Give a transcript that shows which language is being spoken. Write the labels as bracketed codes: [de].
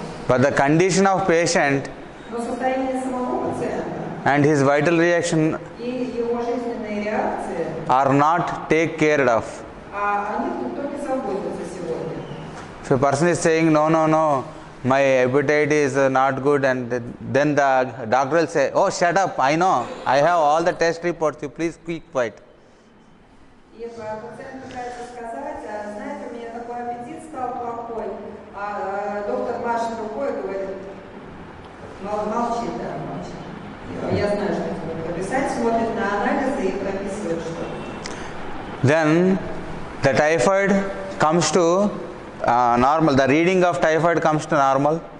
[en] But the condition of patient [ru] Но состояние самого пациента [en] and his vital reaction [ru] и его жизненные реакции, [en] are not take care of. [ru] о них никто не заботится сегодня. [en] If a person is saying no, my appetite is not good, and then the doctor will say, oh, shut up, I know, I have all the test reports, you please keep quiet. [ru] И пациент пытается сказать, знаете, у меня такой аппетит стал плохой, а доктор машет рукой и говорит, молчи, да, молчи. Я знаю, что это прописать, смотрит на анализы и прописывает что-то. [en] Then the typhoid comes to normal, the reading of typhoid comes to normal.